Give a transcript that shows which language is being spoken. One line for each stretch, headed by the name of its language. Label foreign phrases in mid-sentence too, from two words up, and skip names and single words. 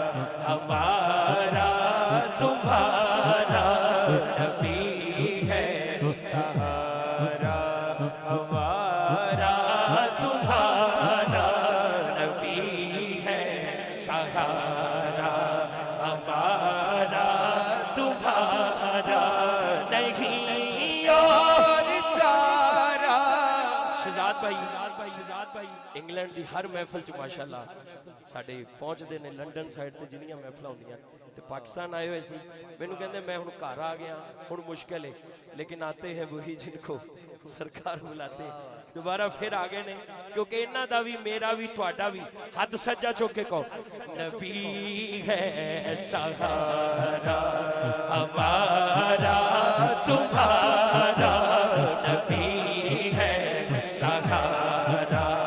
Urdu: ہمارا تمہارا نبی ہے سہارا ہمارا تمہارا نبی ہے سہارا ہمارا تمہارا نہیں اور چارہ
Punjabi: شہزاد بھائی انگلینڈ دی ہر محفل چ ماشاءاللہ ساڈے پہنچدے نے لنڈن سائڈ تے جنیاں محفلاں ہوندیاں تے پاکستان آئے ہوئے سی مینوں کہندے میں ہن گھر آ گیا ہن مشکل ہے
Urdu: لیکن آتے ہیں وہی جن کو سرکار بلاتے
Punjabi: دوبارہ پھر آگے نے کیونکہ انہاں دا بھی میرا بھی تہاڈا بھی ہاتھ سجا چوک کے کہو
Urdu: نبی ہے سہارا ہمارا تمہارا نبی ہے سہارا